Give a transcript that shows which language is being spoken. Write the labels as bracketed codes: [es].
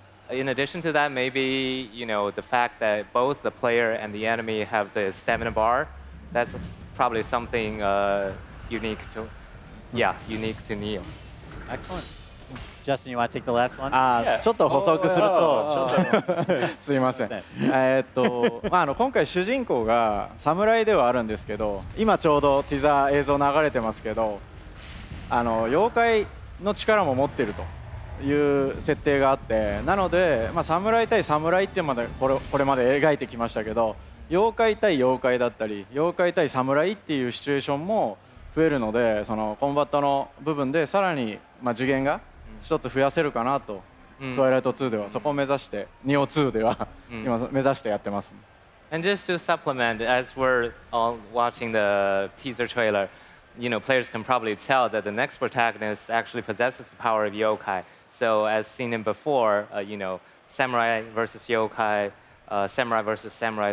[en] In addition to that, maybe the fact that both the player and the enemy have the stamina bar. That's probably something unique to Neo. Excellent. Justin, you want to take the last one? [ja] ちょっと補足すると、すいません。今回主人公が侍ではあるんですけど、今ちょうどティザー映像流れてますけど、妖怪の力も持っているという設定があって、なので、侍対侍ってこれまで描いてきましたけど、妖怪対妖怪だったり、妖怪対侍っていうシチュエーションも増えるので、そのコンバットの部分でさらに次元が一つ増やせるかなと、トワイライト2ではそこを目指して、ニオ2では今目指してやってます。 [en] And just to supplement, as we're all watching the teaser trailer, players can probably tell that the next protagonist actually possesses the power of yokai. So, as seen in before, samurai versus yokai, samurai versus samurai.